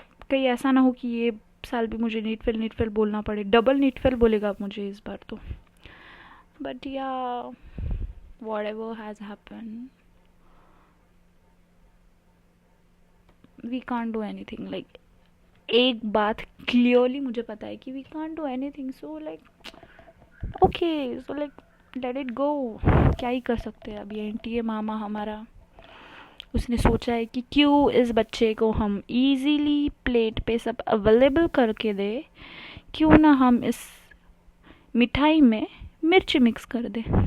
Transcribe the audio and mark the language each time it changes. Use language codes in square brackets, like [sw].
[hi] कहीं ऐसा ना हो कि ये साल भी मुझे नीट फेल बोलना पड़े, डबल नीट फेल बोलेगा मुझे इस बार तो। [en] But yeah whatever has happened, we can't do anything. like [hi] एक बात क्लियरली मुझे पता है कि [en] we can't do anything, so like okay, so like let it go, [hi] क्या ही कर सकते हैं। अभी एनटीए मामा हमारा, उसने सोचा है कि क्यों इस बच्चे को हम इजीली प्लेट पे सब अवेलेबल करके दे, क्यों ना हम इस मिठाई में मिर्च मिक्स कर दे।